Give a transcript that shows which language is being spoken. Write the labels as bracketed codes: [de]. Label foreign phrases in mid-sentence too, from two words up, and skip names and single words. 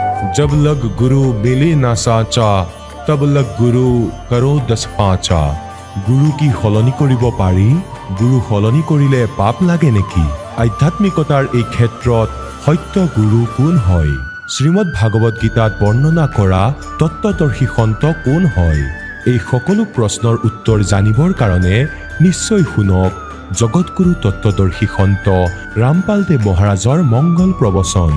[hi] जब लग गुरु मिले ना साचा तब लग गुरु करो [as] 10 5 গুৰু কি সলনি কৰিব পাৰি গুৰু সলনি কৰিলে পাপ লাগে নেকি আধ্যাত্মিকতাৰ এই ক্ষেত্ৰত সত্য গুৰু কোন হয় শ্ৰীমদ ভাগৱত গীতাত বৰ্ণনা কৰা তত্ত্বদৰ্শী সন্ত কোন হয় এই সকলো প্ৰশ্নৰ উত্তৰ জানিবৰ কাৰণে নিশ্চয় শুনক জগতগুৰু তত্ত্বদৰ্শী সন্ত ৰামপাল দেৱ মহাৰাজৰ মংগল প্ৰবচন